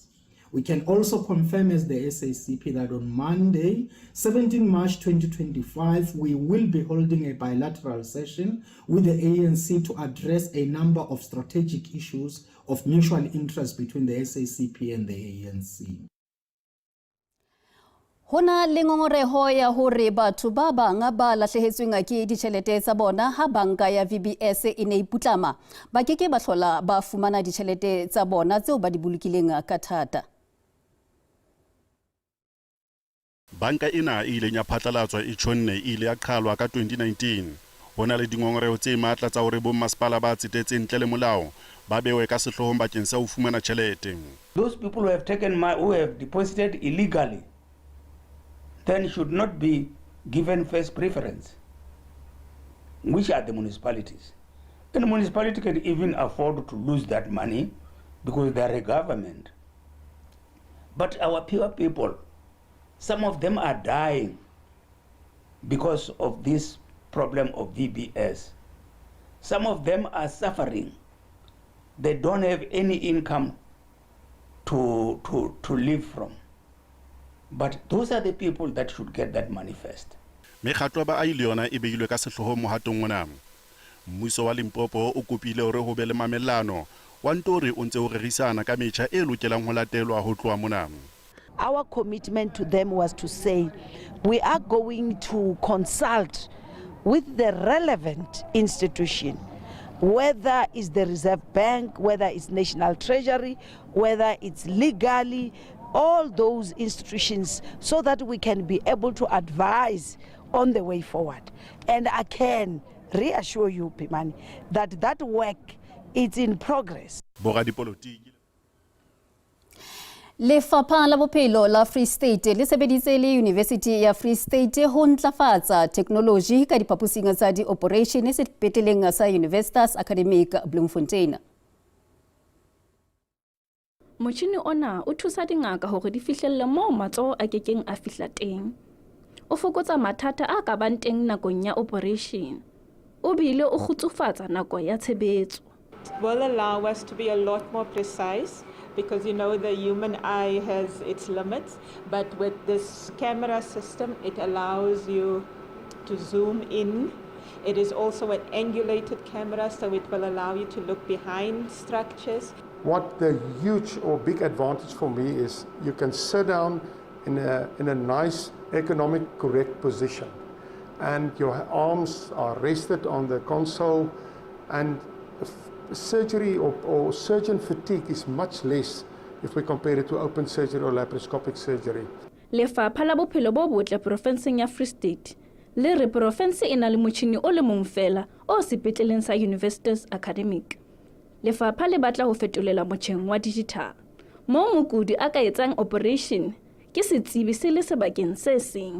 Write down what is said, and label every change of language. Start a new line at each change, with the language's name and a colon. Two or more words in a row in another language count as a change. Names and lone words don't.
English: We can also confirm as the SACP that on Monday, 17 March 2025, we will be holding a bilateral session with the ANC to address a number of strategic issues of mutual interest between the SACP and the ANC.
Southern Sotho: Hona le ngongoreho ya hore batho ba bang ba lahlehetsweng ke ditjhelete tsa bona ha banka ya VBS e ne iputlama ba keke ba hlola ba fumana ditjhelete tsa bona tseo ba di bolokileng ka thata. Banka ina e ileng ya phatlalatswa e tshonne ile ya qhalwa ka 2019. Hona le dingongoreho tse matla tsa hore bo masepala ba tsetetseng ntle le molao ba bewe ka sehlohong bakeng sa ho fumana tjhelete.
English: Those people who have who have deposited illegally then should not be given first preference, which are the municipalities. And the municipality can even afford to lose that money because they are a government. But our poor people, some of them are dying because of this problem of VBS. Some of them are suffering. They don't have any income to live from. But those are the people that should get that money first.
Southern Sotho: Mekgatlo ba ile yona e beilwe ka sehloho mohatong ona. Mmuso wa Limpopo o kopile hore ho be le mamellano wa ntori o ntse o rerisana ka metjha e lokelang ho latelwa ho tloa mona.
English: Our commitment to them was to say we are going to consult with the relevant institution, whether it's the Reserve Bank, whether it's National Treasury, whether it's legally, all those institutions, so that we can be able to advise on the way forward. And I can reassure you, Pimani, that that work is in progress.
Southern Sotho: Lefapha la bophelo la Free State le sebeditse le University ya Free State ho ntlafatsa technology ka diphaposing tsa di-operation sepetleleng sa Universitas Academic Bloemfontein. Motjhini ona o thusa dingaka hore di fihlelle moo matsoho a kekeng a fihla teng. O fokotsa mathata a ka bang teng nakong ya operation. O bile o kgutsufatsa nako ya tshebetso.
English: It will allow us to be a lot more precise because you know the human eye has its limits, but with this camera system it allows you to zoom in. It is also an angulated camera, so it will allow you to look behind structures. what the huge or big advantage for me is, you can sit down in a nice economic correct position, and your arms are rested on the console, and surgery or surgeon fatigue is much less if we compare it to open surgery or laparoscopic surgery.
Southern Sotho: Lefapha la bophelo bo botle profenseng ya Free State le re profense e na le motšhini o le mong fela o sepetleleng sa Universities Academic. Lefapha le batla ho fetolela motjheng wa digital mo mokudi a ka etsang operation ke setsebi se le sebakeng se seng.